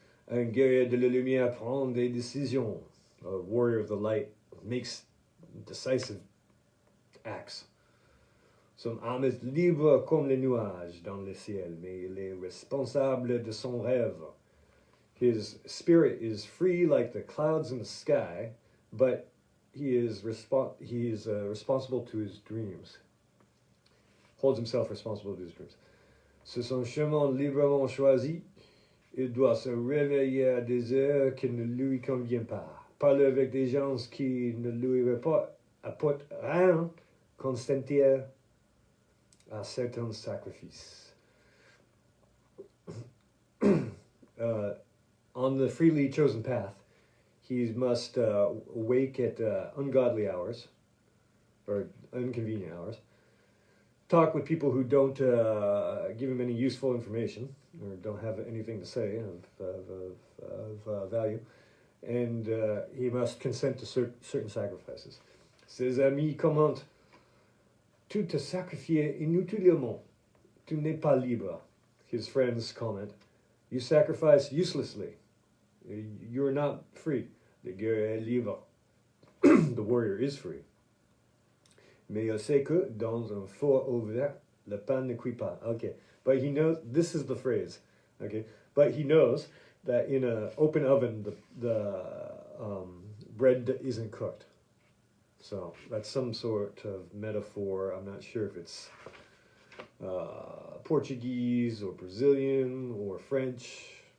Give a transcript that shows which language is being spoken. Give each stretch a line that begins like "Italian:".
French: Un guerrier de la lumière prend des décisions.
English: A warrior of the light makes decisive acts.
French: Son âme est libre comme les nuages dans le ciel, mais il est responsable de son rêve.
English: His spirit is free like the clouds in the sky, but he is responsible to his dreams. Holds himself responsible to his dreams.
French: C'est son chemin librement choisi. Il doit se réveiller à des heures qui ne lui conviennent pas. Parler avec des gens qui ne lui apportent rien, consentir à certains sacrifices.
English: On the freely chosen path, he must wake at ungodly hours, or inconvenient hours, talk with people who don't give him any useful information, or don't have anything to say of value, and he must consent to certain sacrifices.
French: Ses amis commentent, tu te sacrifies inutilement, tu n'es pas libre.
English: His friends comment, you sacrifice uselessly, you're not free.
French: Le guerrier est libre.
English: The warrior is free.
French: Mais il sait que dans un four ouvert, le pain ne cuit pas.
English: Okay, but he knows, this is the phrase. Okay, but he knows that in an open oven, the bread isn't cooked. So that's some sort of metaphor. I'm not sure if it's Portuguese or Brazilian or French.